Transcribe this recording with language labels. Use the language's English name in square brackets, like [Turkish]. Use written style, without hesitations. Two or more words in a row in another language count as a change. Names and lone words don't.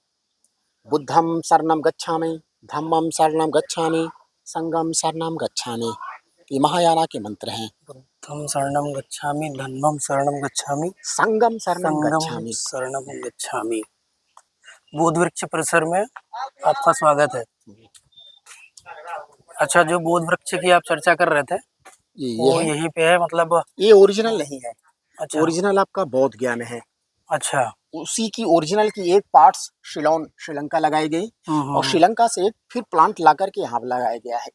[Pali] बुद्धम शरणम गच्छामि, धम्मम शरणम गच्छामि, संघम शरणम गच्छामि, [Hindi] ये महायाना के मंत्र हैं। [Pali] बुद्धम शरणम गच्छामि, धम्मम शरणम गच्छामि, संघम शरणम गच्छामि। शरणम गच्छामि। [Hindi] बोध वृक्ष परिसर में आपका स्वागत है। अच्छा, जो बोध वृक्ष की आप चर्चा कर रहे थे ये वो यहीं पे है, मतलब ये ओरिजिनल नहीं है। अच्छा, ओरिजिनल आपका बौद्ध गया में है। अच्छा, उसी की ओरिजिनल की एक पार्ट्स शिलोन श्रीलंका लगाई गई और श्रीलंका से एक फिर प्लांट ला करके यहाँ लगाया गया है।